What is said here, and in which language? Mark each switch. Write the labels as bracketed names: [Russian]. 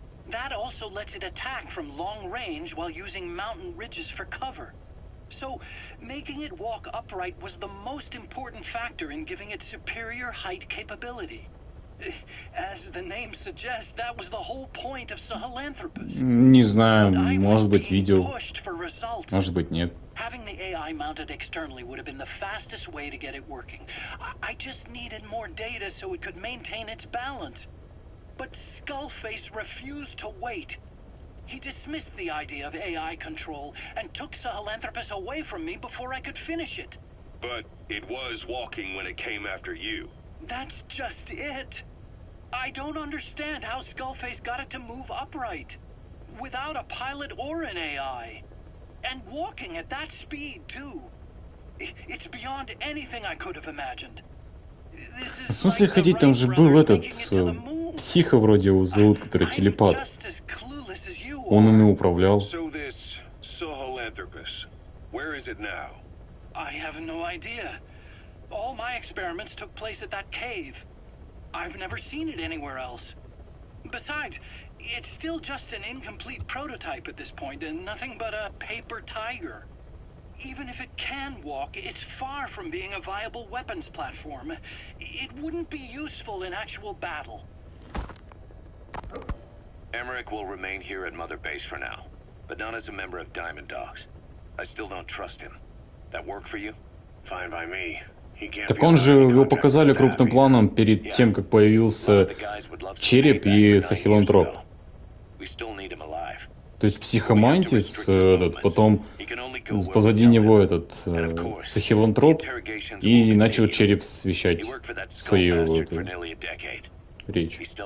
[English] That also lets it attack from long range while using mountain ridges for cover. So, making it walk upright was the most important factor in giving it superior height capability. As the name suggests, that was the whole point of Sahelanthropus. [Russian] Не знаю, может быть видео, может быть нет. [English] Having the AI mounted externally would have been the fastest way to get it working. I just needed more data so it could maintain its balance. But Skullface refused to wait. He dismissed the idea of AI control and took Sahelanthropus away from me before I could finish it. But it was walking when it came after you. That's just it. I don't understand how Skullface got it to move upright, without a pilot or an AI. And walking at that speed, too. It's beyond anything I could have imagined. [Russian] В смысле ходить? Там же был этот психа вроде его зовут, который телепат. Он ими управлял. [English] So this Sahelanthropus, where is it now? I have no idea. All my experiments took place at that cave. I've never seen it anywhere else. Besides, it's still just an incomplete prototype at this point, and nothing but a paper tiger. Even if it can walk, it's far from being a viable weapons platform. It wouldn't be useful in actual battle. Emmerich will remain here at Mother Base for now, but not as a member of Diamond Dogs. I still don't trust him. That work for you? Fine by me. [Russian] Так он же, его показали крупным планом перед тем, как появился череп и Сахелантроп. То есть психомантис, этот, потом позади него этот Сахелантроп, и начал череп вещать свою эту речь.